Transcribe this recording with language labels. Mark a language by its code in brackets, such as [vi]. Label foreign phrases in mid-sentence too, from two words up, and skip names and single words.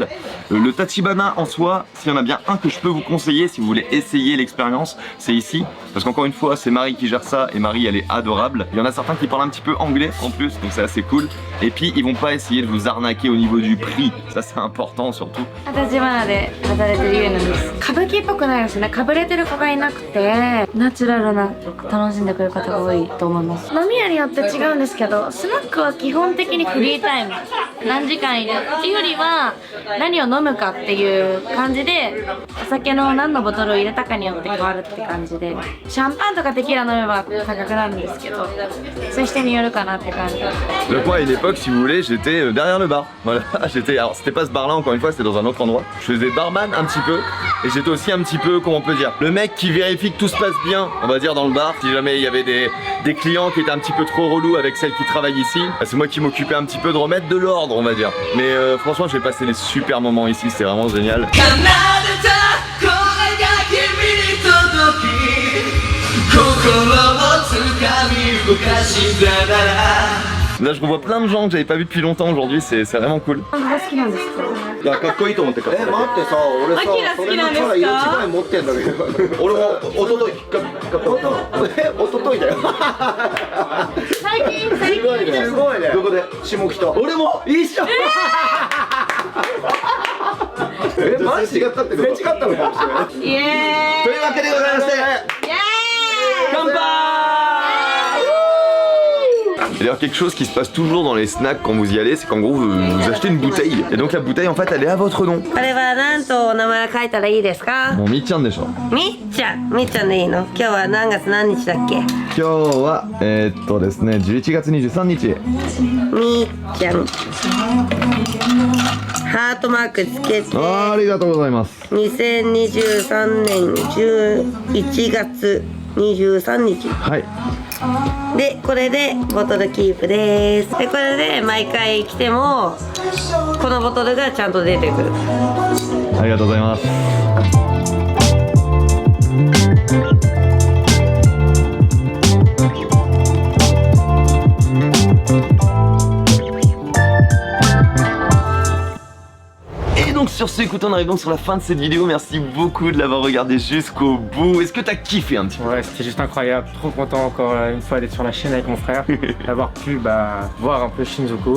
[fr] Le Tachibana en soi, s'il y en a bien un que je peux vous conseiller si vous voulez essayer l'expérience, c'est ici. Parce qu'encore une fois, c'est Marie qui gère ça et Marie elle est adorable. Il y en a certains qui parlent un petit peu anglais en plus, donc c'est assez cool. Et puis ils vont pas essayer de vous arnaquer au niveau du prix, ça c'est important surtout. [ja] 立花で働いてるゆえなんです。歌舞伎っぽくないですね。かぶれてる子がいなくてナチュラルな楽しんでくれる方が多いと思います。飲み屋によって違うんですけど、スナックは基本的にフリータイム、何時間いるっていうよりは何を飲むかっていう感じで、お酒の何のボトルを入れたかによって変わるって感じで、シャンパンとかテキーラ飲めば高くなるんですけど、そういう人によるかなって感じ。 [fr] Donc moi à une époque, si vous voulez, j'étais derrière le bar. Voilà, alors c'était pas ce bar là, encore une fois, c'était dans un autre endroit. Je faisais barman un petit peu et j'étais aussi un petit peu, comment on peut dire, le mec qui vérifie que tout se passe bien, on va dire dans le bar. Si jamais il y avait des clients qui étaient un petit peu trop relous avec celles qui travaillent ici, bah, c'est moi qui m'occupais un petit peu de remettre de l'ordre, on va dire. Mais franchement, j'ai passé des super moments ici, c'était vraiment génial. Là je revois plein de gens que j'avais pas vu depuis longtemps aujourd'hui, c'est vraiment cool. [ja] 好きなんですか？いやかっこいいと思って買った。待ってさ、俺さ、それのカラー色違い持ってんだけど。俺もおととい買った。おとといだよ。最近すごいね。すごいね。どこで？下北。俺も一緒。マジ違ったってこと？違ったのかもしれない。イエーイ。というわけでございまして、乾杯! [fr] Et d'ailleurs quelque chose qui se passe toujours dans les snacks quand vous y allez, c'est qu'en gros vous achetez une bouteille. Et donc la bouteille en fait elle est à votre nom. [ja] これは何とお名前書いたらいいですか？もうみっちゃんでしょ。みっちゃん、みっちゃんでいいの？今日は何月何日だっけ？今日はですね11月23日。みっちゃん。ハートマークつけて。ありがとうございます。 2023年11月23日。はい。で、これでボトルキープです。で、これで毎回来てもこのボトルがちゃんと出てくる。ありがとうございます。 [fr] Donc sur ce, écoute, on arrive donc sur la fin de cette vidéo. Merci beaucoup de l'avoir regardé jusqu'au bout. Est-ce que t'as kiffé un petit peu? Ouais, c'était juste incroyable. Trop content encore une fois d'être sur la chaîne avec mon frère, d'avoir pu voir un peu Shinjuku.